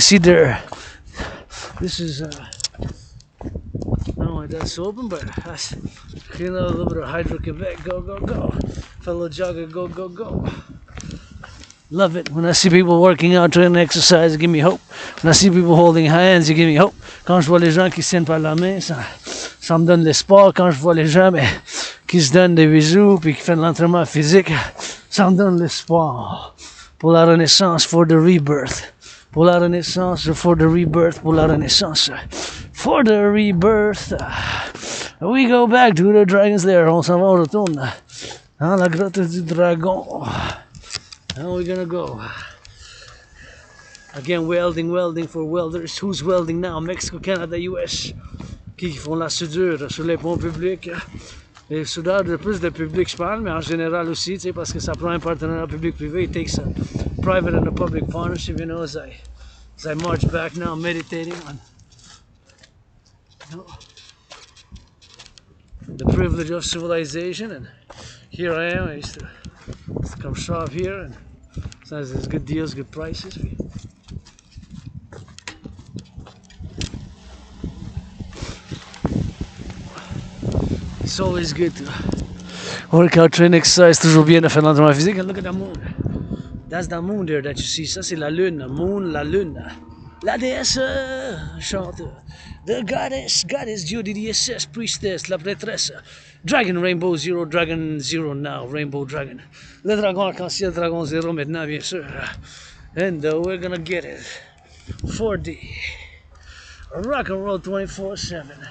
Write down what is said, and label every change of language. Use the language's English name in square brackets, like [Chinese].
[English] See there, this is I don't know why that's open, but that's a little bit of Hydro-Quebec. Go, go, go. Fellow jogger, go, go, go. Love it. When I see people working out, trying to exercise, give me hope. When I see people holding hands, you give me hope. [French] Quand je vois les gens qui se tiennent par la main, ça me donne l'espoir. Quand je vois les gens qui se donnent des bisous puis qui font de l'entraînement physique, ça me donne l'espoir. Pour la renaissance, [English] for the rebirth. [French] Pour la renaissance, for the rebirth, pour la renaissance. [English] For the rebirth. We go back to the dragon's lair. [French] On s'en va, on retourne dans la grotte du dragon. [English] How are we gonna go? Again, welding for welders. Who's welding now? Mexico, Canada, US. [French] Qui font la soudure sur les ponts publics. Les soudeurs de plus de public, je parle, mais en général aussi, tu sais, parce que ça prend un partenariat public-privé. [English] It takes a private and a public partnership, you know, as I march back now, meditating on the privilege of civilization. And here I am. I used to come shop here, and sometimes there's good deals, good prices. It's always good to work out, train, exercise, [French] toujours bien de faire l'entraînement physique. [English] And look at the moon. That's the moon there that you see. [French] Ça c'est la lune, moon, la lune. La déesse chante. [English] The goddess Judy, the SS, priestess, [French] la prêtresse. Dragon Rainbow Zero, Dragon Zero now, Rainbow Dragon. Le dragon arc-en-ciel, Dragon Zero maintenant, bien sûr. [English] And we're gonna get it. 4D. Rock and roll 24/7.